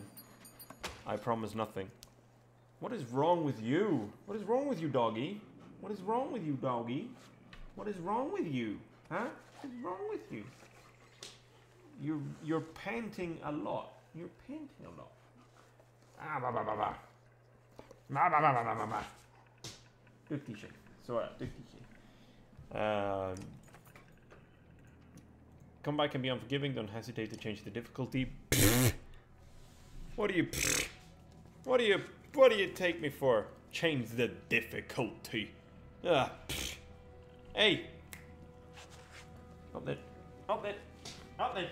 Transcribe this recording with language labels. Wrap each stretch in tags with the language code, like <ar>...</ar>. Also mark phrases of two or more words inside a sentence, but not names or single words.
<en>I promise nothing. What is wrong with you? What is wrong with you, doggy? What is wrong with you, doggy? What is wrong with you? Huh? What is wrong with you? You're panting a lot. You're panting a lot. Ah, bah, bah, bah, bah. Bah, bah, bah, bah, bah, bah.</en> <sv>Duktig tjej. Så är det, duktig tjej.</sv> <en>Comeback can be unforgiving, don't hesitate to change the difficulty. What do you take me for? Change the difficulty. Hey! Up there. Up there. Up there.</en>